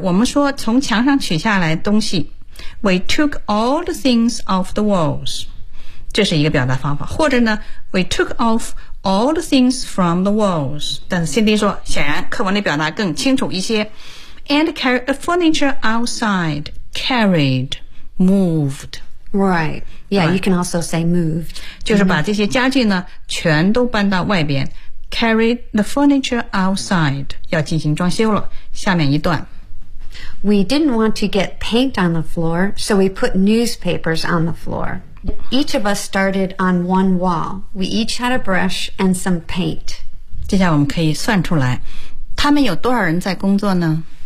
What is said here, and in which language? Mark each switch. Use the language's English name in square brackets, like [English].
[Chinese] 我们说从墙上取下来东西。 [English] We took all the things off the walls. [Chinese] 这是一个表达方法，或者呢 ， [English] we took off all the things from the walls。 [Chinese] 但是 Cindy 说，显然课文的表达更清楚一些。 [English] And carried the furniture outside, carried, moved. Right. Yeah. Right. You can also say moved. [Chinese] 就是把这些家具呢，全都搬到外边。 [English] Carried the furniture outside. [Chinese] 要进行装修了。下面一段。 [English] We didn't want to get paint on the floor, so we put newspapers on the floor. Each of us started on one wall. We each had a brush and some paint. [Chinese] 接下来我们可以算出来，他们有多少人在工作呢？